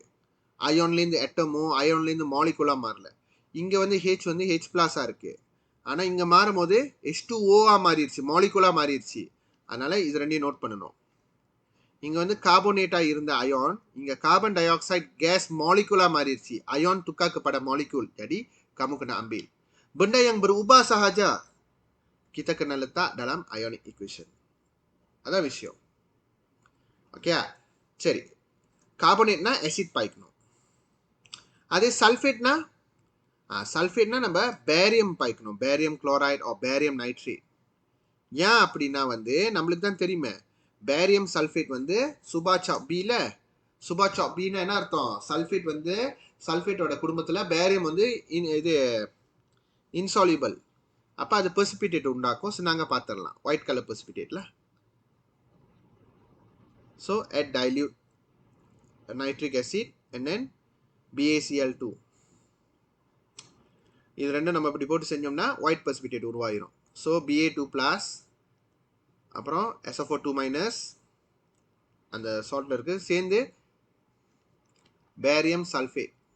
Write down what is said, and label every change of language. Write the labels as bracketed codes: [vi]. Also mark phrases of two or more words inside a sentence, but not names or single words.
[ta] அயோன்லேருந்து எட்டமோ அயோன்லேருந்து மாலிகுலாக மாறல. இங்கே வந்து ஹெச் வந்து H+ஆக இருக்குது, ஆனால் இங்கே மாறும் போது H2Oஆ மாறிடுச்சு, மாலிகுலாக மாறிடுச்சு. அதனால் இது ரெண்டையும் நோட் பண்ணணும். இங்கே வந்து கார்போனேட்டாக இருந்த அயான் இங்கே [en] carbon dioxide gas [ta] மாலிகுலாக மாறிடுச்சு. [ms] அயான் tukar kepada molekul, jadi kamu kena ambil benda yang berubah sahaja kita kena letak dalam [en] ionic equation. [ta] அதான் விஷயம். ஓகே, சரி. கார்பனேட்னா ஆசிட் பாய்க்கணும். அதே சல்ஃபேட்னா நம்ம பேரியம் பாய்க்கணும், [en] barium chloride or barium nitrate. [ta] ஏன் அப்படின்னா வந்து நம்மளுக்கு தான் தெரியுமே, [en] barium sulphate [ta] வந்து சுபா சாப் பியில், சுபா சாப் பின்னா என்ன அர்த்தம், சல்ஃபேட் வந்து சல்ஃபேட்டோட குடும்பத்தில் பேரியம் வந்து இது இன்சால்யூபிள். அப்போ அது பெர்சிபிடேட் உண்டாக்கும். ஸோ நாங்கள் பார்த்துடலாம், [en] white colour precipitateில். ஸோ add dilute nitric acid and then BaCl2. [ta] இது ரெண்டும் நம்ம இப்படி போட்டு செஞ்சோம்னா [en] white precipitate [ta] உருவாயிரும். ஸோ Ba2+, அப்புறம் SO4 அந்த சால்ட்ல இருக்கு, சேர்ந்து [en] barium sulphate.